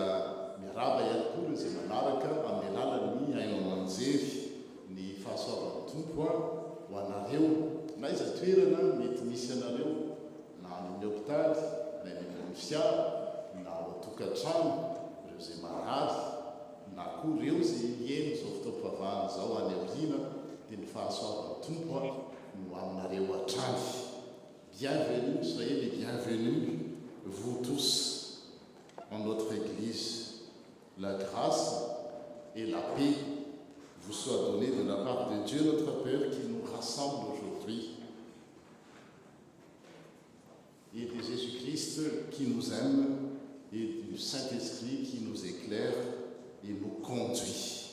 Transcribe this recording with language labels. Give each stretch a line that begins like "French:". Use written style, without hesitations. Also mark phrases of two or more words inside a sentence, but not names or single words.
Malagasy: miaraba ihany koa reo zay manaraka amin'ny alalan'ny aino amanjery ny fahasoavan'ny tompo ho anareo na iza toerana mety misy anareo na amin'ny hôpitaly na amin'ny fiara na ao atokantrano ireo zay marary na koa ireo zay eno zao fotoam-pivavahana zao any aoriana dia ny fahasoavan'ny tompo no aminareo hatrany.
French: Bienvenue, soyez les bienvenus, vous tous, en notre Église. La grâce et la paix vous soient données de la part de Dieu notre Père qui nous rassemble aujourd'hui et de Jésus-Christ qui nous aime et du Saint-Esprit qui nous éclaire et nous conduit.